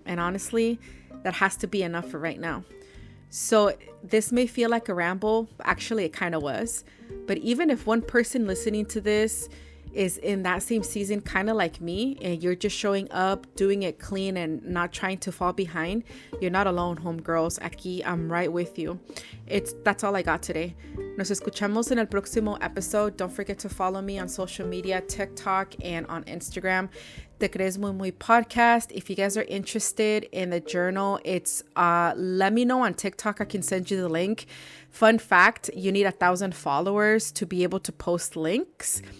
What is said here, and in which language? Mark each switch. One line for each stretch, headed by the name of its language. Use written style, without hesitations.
English: And honestly, that has to be enough for right now. So this may feel like a ramble. Actually, it kind of was. But even if one person listening to this is in that same season, kind of like me, and you're just showing up, doing it clean and not trying to fall behind, you're not alone, homegirls. Aquí, I'm right with you. That's all I got today.
Spanish: Nos escuchamos en el próximo episode.
English: Don't forget to follow me on social media, TikTok and on Instagram. Te Crees Muy Muy podcast. If you guys are interested in the journal, it's let me know on TikTok. I can send you the link. Fun fact, you need 1,000 followers to be able to post links.